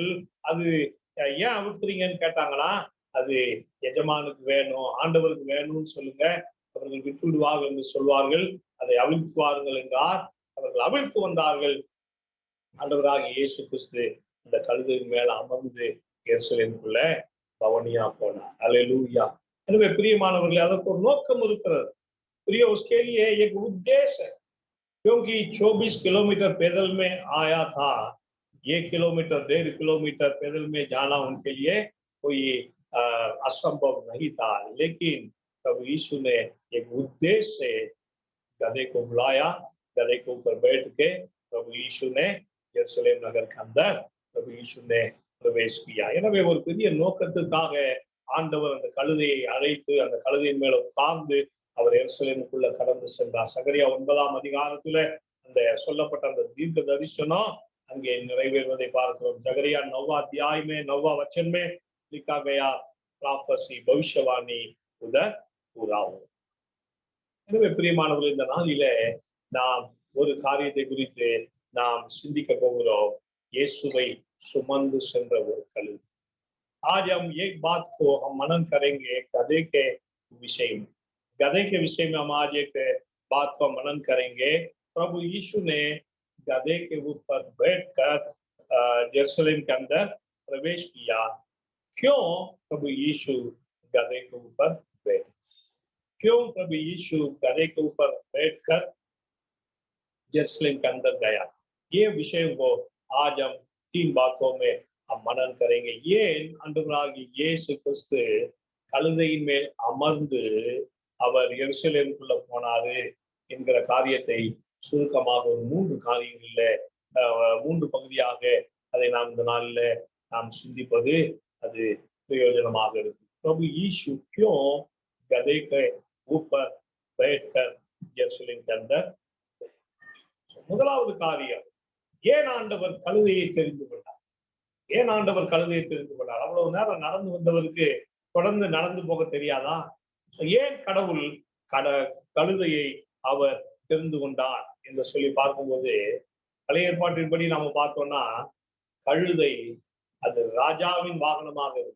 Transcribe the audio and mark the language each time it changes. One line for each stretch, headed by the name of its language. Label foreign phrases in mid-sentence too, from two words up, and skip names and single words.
Tamil: அது ஏன் அவிழ்த்துறீங்கன்னு கேட்டாங்களா, அது எஜமானுக்கு வேணும், ஆண்டவருக்கு வேணும்னு சொல்லுங்க, அவர்கள் விட்டு விடுவார்கள் என்று சொல்வார்கள், அதை அவிழ்த்துவார்கள் என்றார். அவர்கள் அவிழ்த்து வந்தார்கள். ஆண்டவராகிய இயேசு கிறிஸ்து அந்த கழுதையின் மேல அமர்ந்து எருசலேமுக்குள்ள பவனியா போனார்। அல்லேலூயா। எனவே பிரியமானவர்களே, அதற்கு ஒரு நோக்கம் இருக்கிறது।
Hindi: प्रिय उसके लिए एक उद्देश्य है, क्योंकि 24 किलोमीटर पैदल में आया था, 1 किलोमीटर 1.5 किलोमीटर पैदल में जाना उनके लिए कोई असंभव नहीं था, लेकिन प्रभु यीशु ने एक उद्देश्य से गधे को बुलाया, गधे के ऊपर बैठ के प्रभु यीशु ने यरूशलेम नगर के अंदर प्रभु यीशु ने प्रवेश किया।
Tamil: எனவே ஒரு பெரிய நோக்கத்துக்காக ஆண்டவர் அந்த கழுதையை அழைத்து அந்த கழுதையின் மேல உட்கார்ந்து அவர் எருசலேமுக்குள்ள கடந்து சென்றார்। சகரியா 9ஆம் அதிகாரத்துல அந்த சொல்லப்பட்ட அந்த தீர்க்க தரிசனம் அங்கே நிறைவேறுவதை பார்க்கிறோம்।
Hindi: சகரியா 9 अध्याय में 9 वचन में लिखा गया prophecy, भविष्यवाणी उधर पूरा हो।
Tamil: எனவே பிரியமானவர்களே, இந்த நாளிலே நாம் ஒரு காரியத்தை குறித்து நாம் சிந்திக்க போகிறோம், இயேசுவை சுமந்து சென்ற ஒரு கழுதை।
Hindi: आज हम एक बात को हम मनन करेंगे, गधे के विषय में। गधे के विषय में हम आज एक बात को मनन करेंगे। प्रभु यीशु ने गधे के ऊपर बैठकर यरूशलेम के अंदर प्रवेश किया। क्यों प्रभु यीशु गधे के ऊपर बैठे? क्यों प्रभु यीशु गधे के ऊपर बैठकर यरूशलेम के अंदर गया? ये विषय को आज हम 3 बातों में हम मनन करेंगे।
Tamil: ஏன் ஆண்டவராகிய இயேசு கிறிஸ்து கழுதையின் மேல் அமர்ந்து அவர் எருசலேமுக்குள்ள போனாரு என்கிற காரியத்தை சுருக்கமாக ஒரு 3 காரியங்கள்ல 3 பகுதியாக அதை நாம் இந்த நாளில் நாம் சிந்திப்பது அது பிரயோஜனமாக இருக்கும்।
Hindi: प्रभु यीशु क्यों गधे के ऊपर बैठकर यरूशलेम के अंदर?
Tamil: முதலாவது காரியம், ஏன் ஆண்டவர் கழுதையை தெரிந்து கொண்டார்? ஏன் ஆண்டவர் கழுதையை தெரிந்து கொண்டார்? அவ்வளவு நேரம் நடந்து வந்தவருக்கு தொடர்ந்து நடந்து போக தெரியாதா? ஏன் கடவுள் கழுதையை அவர் தெரிந்து கொண்டார் என்று சொல்லி பார்க்கும்போது, பழைய ஏற்பாட்டின்படி நாம பார்த்தோம்னா கழுதை அது ராஜாவின் வாகனமாக இருக்கும்।